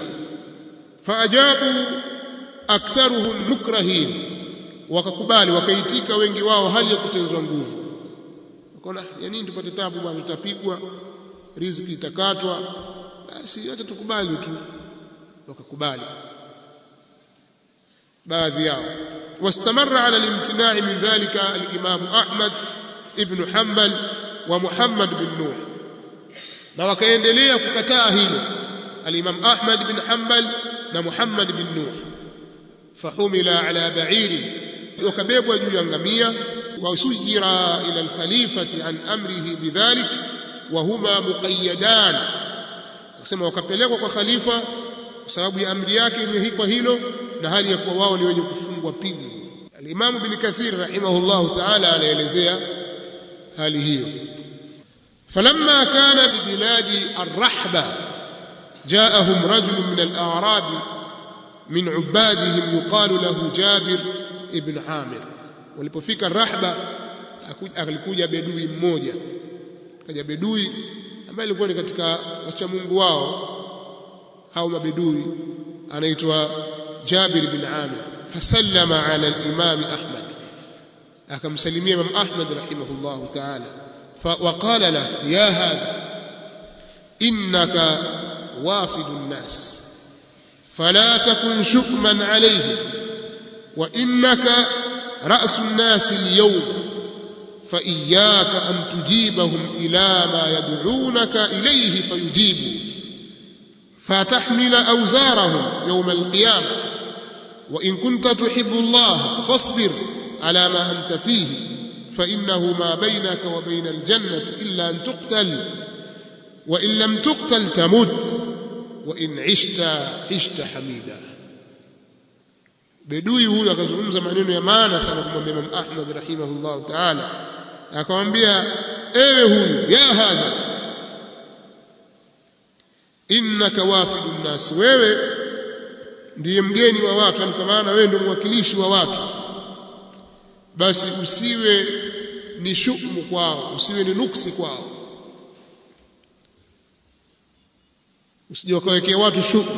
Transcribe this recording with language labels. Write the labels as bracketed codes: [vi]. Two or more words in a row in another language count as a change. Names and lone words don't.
[ar] فأجاب أكثرهم مكرهين, [sw] wakakubali, wakaitika wengi wao hali ya kutenzwa nguvu. Wakaona ya nini tupate tabu bwana, tutapigwa, riziki itakatwa, basi hata tukubali tu. Wakakubali baadhi yao. [ar] واستمر على الامتناع من ذلك الإمام أحمد بن حنبل ومحمد بن نوح, [sw] na wakaendelea kukataa hilo [ar] al-Imam Ahmad bin Hanbal na Muhammad bin Nuh. فحملا على بعير, [sw] wakabebwa juu ya ngamia. [ar] وسيرا إلى الخليفة عن أمره بذلك وهما مقيدان, [sw] kusema wakapelekwa kwa khalifa kwa sababu ya amri yake imehikwa hilo, na hali ya kuwa wao ni wenye kufungwa pingu. Al-Imam Ibn Kathir [ar] رحمه الله تعالى [sw] anaelezea hali hiyo. [ar] فلما كان ببلاد الرحبة جاءهم رجل من الأعراب من عبادهم يقال له جابر بن عامر. [sw] Walipofika Rahba, alikuja bedui mmoja, kaja bedui ambaye alikuwa ni katika wacha Mungu wao hao mabedui, anaitwa Jabir ibn Amir. [ar] فسلم على الإمام أحمد, [sw] akamsalimia Imam Ahmad [ar] رحمه الله تعالى. وقال لا يا هذا إنك وافد الناس فلا تكن شؤما عليهم وإنك رأس الناس اليوم فإياك أن تجيبهم إلى ما يدعونك إليه فيجيبوا فتحمل أوزارهم يوم القيامة وإن كنت تحب الله فاصبر على ما أنت فيه فإنه ما بينك وبين الجنة إلا أن تقتل وإن لم تقتل تمت وإن عشت حميدا. [sw] بدوي huyo akazungumza maneno ya maana sana kumwambia Imam Ahmad [ar] رحمه الله تعالى, [sw] akamwambia ewe huyu, [ar] يا هذا إنك وافد الناس, [sw] wewe ndiye mgeni wa watu, kwa maana wewe ndio mwakilishi wa watu, basi usiwe ni shukmu kwao, usiwe ni nuksi kwao, usije ukawekea watu shukmu.